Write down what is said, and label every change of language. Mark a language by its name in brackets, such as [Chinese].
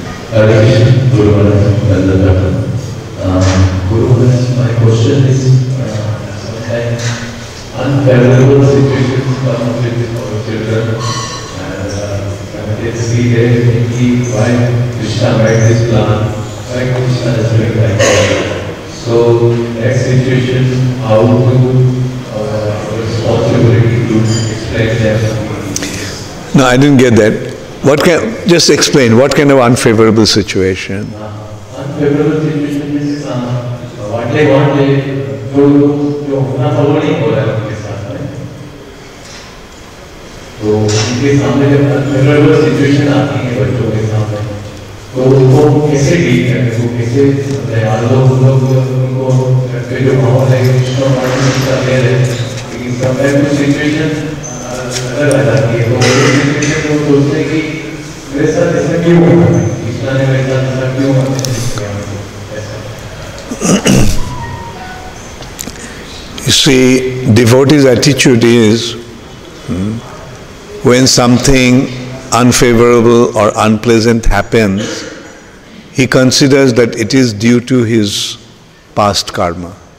[English] Guru Maharaj, my question is, unfavorable situations come with our children, and it's there thinking why Krishna made this plan, why Krishna is doing like that. So, that situation, how to responsibility to explain them? No, I didn't get that. Just explain, what kind of unfavorable situation? Unfavorable situation means one day [Hindi] जो होना था वो नहीं हो रहा है उनके साथ में, तो उनके सामने जब अनफेवरेबल सिचुएशन आती है बच्चों के सामने, तो उनको कैसे डील करें, वो कैसे मान लो उनको घर जो माहौल है कृष्ण ले रहे, लेकिन समय कुछ सिचुएशन अलग आ जाती है, तो वो सिचुएशन को सोचते हैं कि मेरे साथ ऐसा क्यों हो रहा है, कृष्णा ने मेरे साथ ऐसा क्यों किया। [English] You see, devotee's attitude is when something unfavorable or unpleasant happens, he considers that it is due to his past karma.